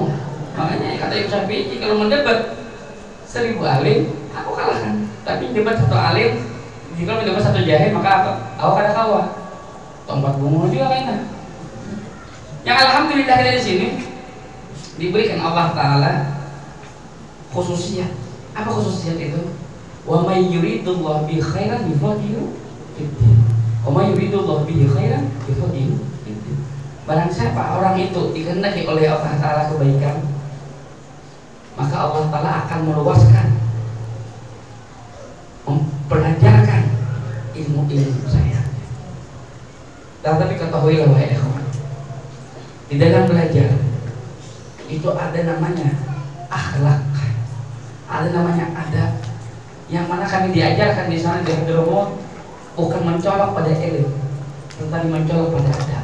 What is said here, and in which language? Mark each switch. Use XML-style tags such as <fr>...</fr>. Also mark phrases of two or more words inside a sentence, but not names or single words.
<id>Makanya kata Imam Syafi'i, kalau mendebat 1000 alim, aku kalahkan. Tapi debat 1 alim, jika mendebat 1 jahil, maka aku kada kalah. Tempat bunga juga kayaknya. Yang alhamdulillah kita di sini diberikan Allah Taala khususiyat. Apa khususiyat itu?</id> <ar>ومن يرد الله بخيرا يفقه في الدين. ومن يرد الله بخيرا يفقه في الدين.</ar> <id>Barang siapa orang itu dikehendaki oleh Allah Taala kebaikan, maka Allah Taala akan meluaskan, mempelajarkan ilmu-ilmu saya. Tapi ketahuilah wahai ikhwan, di dalam belajar itu ada namanya akhlak, ada namanya adab, yang mana kami diajarkan di sana di Hadramaut bukan mencolok pada ilmu, tetapi mencolok pada adab.</id>